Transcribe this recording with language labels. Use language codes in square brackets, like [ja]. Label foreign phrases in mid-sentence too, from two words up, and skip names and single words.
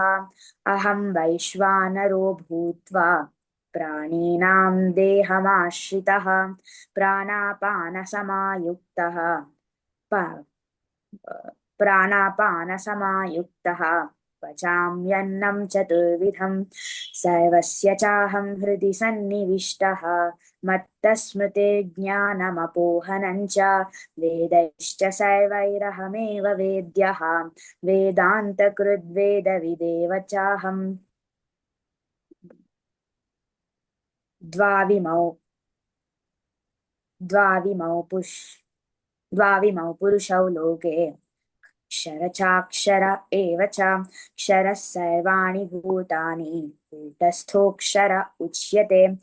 [sa] అహం వైశ్వానరో భూత్వా ప్రాణినాం దేహమాశ్రితः ప్రాణాపానసమాయుక్తः పచామ్యన్నం చతుర్విధం. సర్వస్య చాహం హృది సన్నివిష్టః మత్తస్మృతిర్జ్ఞానమపోహనం చ వేదైశ్చ సర్వైరహమేవ వేద్యః వేదాంతకృద్వేదవిదేవ చాహం. द्वाविमौ पुरुषौ लोके क्षर चाक्षर एव च. क्षरः सर्वाणि भूतानि कूटस्थोऽक्षर उच्यते.